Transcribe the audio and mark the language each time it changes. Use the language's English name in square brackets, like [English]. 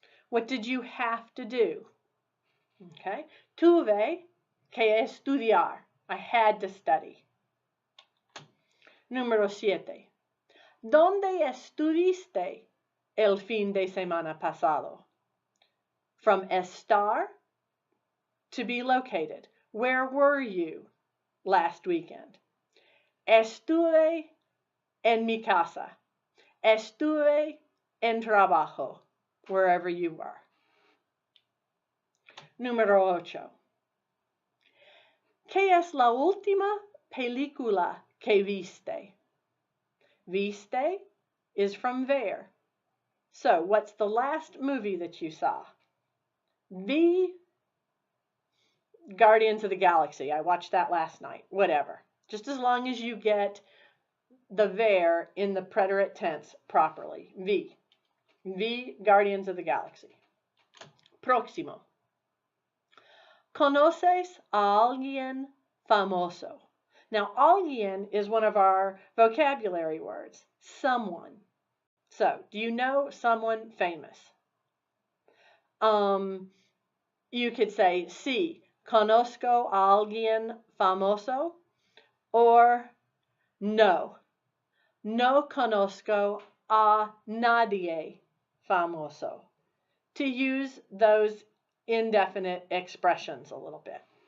[English] What did you have to do? Okay. [Spanish] Tuve que estudiar. [English] I had to study. Número 7. [Spanish] ¿Dónde estuviste el fin de semana pasado? [English] From estar, to be located. Where were you last weekend? [Spanish] Estuve en mi casa. Estuve en trabajo, [English] wherever you were. [Spanish] Número 8. ¿Qué es la última película que viste? [English] Viste is from ver. So, what's the last movie that you saw? Vi Guardians of the Galaxy. I watched that last night. Whatever. Just as long as you get the ver in the preterite tense properly. [Spanish] Vi. Vi Guardians of the Galaxy. Próximo. ¿Conoces a alguien famoso? [English] Now, alguien is one of our vocabulary words. Someone. So, do you know someone famous? You could say, [Spanish] sí, conozco a alguien famoso, [English] or [Spanish] no, no conozco a nadie famoso, [English] to use those indefinite expressions a little bit.